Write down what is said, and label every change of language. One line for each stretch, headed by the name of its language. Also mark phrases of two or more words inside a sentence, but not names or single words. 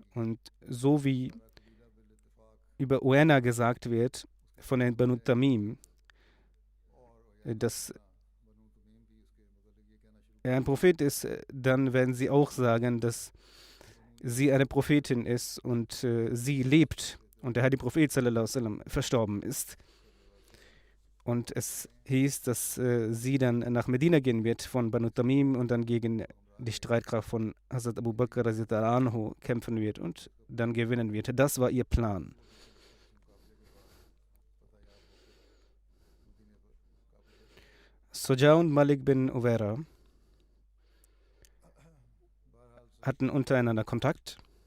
German: Und so wie über Uena gesagt wird von den Banu Tamim, dass er ein Prophet ist, dann werden sie auch sagen, dass sie eine Prophetin ist und sie lebt und der Heilige Prophet
Arabic: صلى الله عليه وسلم
German: verstorben ist. Und es hieß, dass sie dann nach Medina gehen wird von Banu Tamim und dann gegen die Streitkraft von Hazrat Abu Bakr anhu kämpfen wird und dann gewinnen wird. Das war ihr Plan. Soja und Malik bin Uwaira hatten untereinander Kontakt.